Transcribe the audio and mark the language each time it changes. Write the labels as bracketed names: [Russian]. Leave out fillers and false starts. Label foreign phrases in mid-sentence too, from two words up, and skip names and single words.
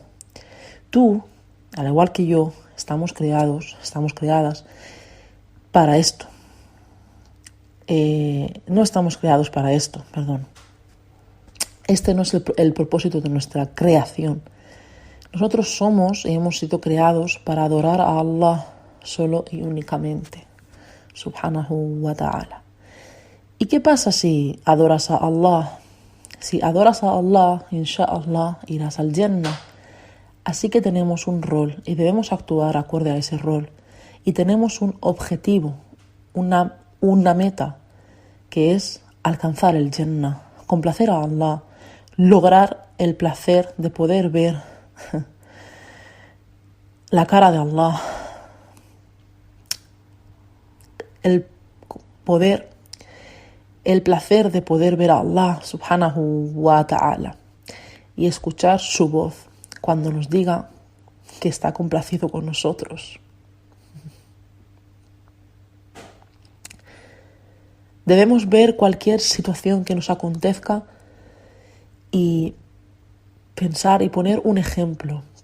[Spanish] Tú, al igual que yo, estamos creadas para esto. No estamos creados para esto, perdón. Este no es el propósito de nuestra creación. Nosotros somos y hemos sido creados para adorar a Allah solo y únicamente, [Arabic] سبحانه وتعالى. [Spanish] ¿Y qué pasa si adoras a Allah? Si adoras a Allah, inshallah, irás al Jannah. Así que tenemos un rol y debemos actuar acorde a ese rol. Y tenemos un objetivo, una meta, que es alcanzar el Jannah, complacer a Allah, lograr el placer de poder ver la cara de Allah, el placer de poder ver a [Arabic] الله سبحانه وتعالى [Spanish] y escuchar su voz cuando nos diga que está complacido con nosotros. Debemos ver cualquier situación que nos acontezca y pensar y poner un ejemplo